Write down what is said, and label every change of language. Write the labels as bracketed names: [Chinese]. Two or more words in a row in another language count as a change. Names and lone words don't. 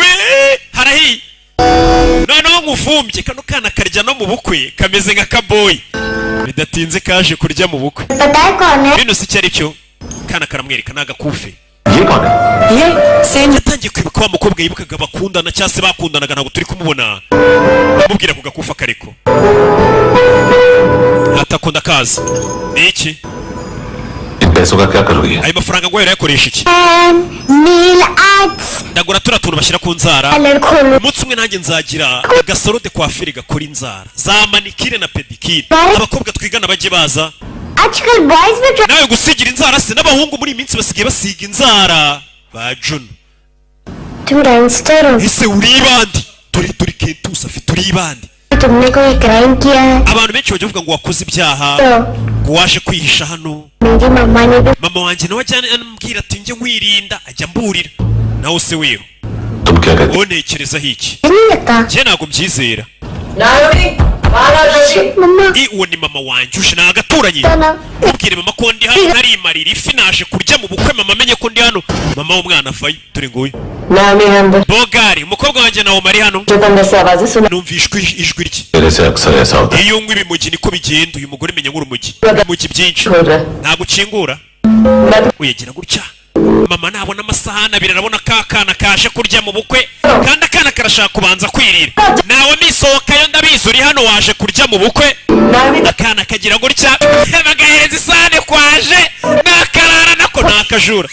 [Kinyarwanda] harahi noneho nkuvumbye kano kana karya no mu bukwe kameze nka kaboyi bidatinze kaje kurya mu bukwe bino si cyari cyo kana karamwereka nagakufe yatangiye kwibuka wa mukobwa yibukaga bakundana cyangwa se bakundanaga ntabwo turi kumubona amubwira ku gakufa kariko agatako ndakazi. Ni iki? [Hindi] इन पैसों का क्या करोगे? [Kinyarwanda] Ayo mafaranga ngo yakoresha iki? [English] Nail arts. [Kinyarwanda] Ndagura turatuntu bashyira ku nzara. Color kholo. Umunsi umwe nanjye nzagira agasaro [French] de coiffure [Kinyarwanda] gakora inzara. Za manikire na pedicure. Abakobwa twigana baje baza. [Hindi] आजकल boys भी [Kinyarwanda] Nawe gusigira inzara se n'abahungu muri iminsi basigaye basiga inzara. Ba Juno. [Hindi] tum gangster ho. [Kinyarwanda] Ese uri bandi? Turi Kentus afite uri bandi. [Hindi] तुमने कोई क्राइम किया है? [Kinyarwanda] Abantu benshi bajya bavuga ngo wakoze ibyaha. Ngo waje kwihisha hano. [Hindi] मेरी मम्मा ने भी [Kinyarwanda] Mama wanjye nawe ajyana anambwira ati njye nkwirinda ajya mburira. Nawe se wewe. [Hindi] तुम क्या कहते? [Kinyarwanda] Wonekerezaho iki? [Hindi] नहीं लगता। [Kinyarwanda] Njye ntabwo mbyizera. [Hindi] मम्मा [Kinyarwanda] Uwo ni mama wanjye ushe nagaturanye. [Hindi] ना [Kinyarwanda] Ubwire mama ko ndi hano narimarira ifi naje kurya mu bukwe mama amenye ko ndi hano. Mama w'umwana afaye dore nguyu. [Hindi] नाम है अंदर [Kinyarwanda] Bogari umukobwa wanjye nawe mari hano. [Hindi] जो अंदर से आवाजें सुना [Kinyarwanda] Numvishwe ijwi rye. [Hindi] मेरे से अक्सर ऐसा होता है। [Kinyarwanda] Iyo nkwi bimugi niko bigenda uyu mugore menya nk'urumugi. Umugi byinshi. [Hindi] छोड़ रहा [Kinyarwanda] Ntabwo ukingura. [Hindi] मैं [Kinyarwanda] Uyagira gutya. Mama nabona amasahani abiri arabona ka kana kaje kurya mu bukwe kandi akana karashaka kubanza kwirira. Nawe misohokayo ndabizi uri hano waje kurya mu bukwe. Akana kagira gutya bagahereza isahani kwaje nakarara nako nakajura.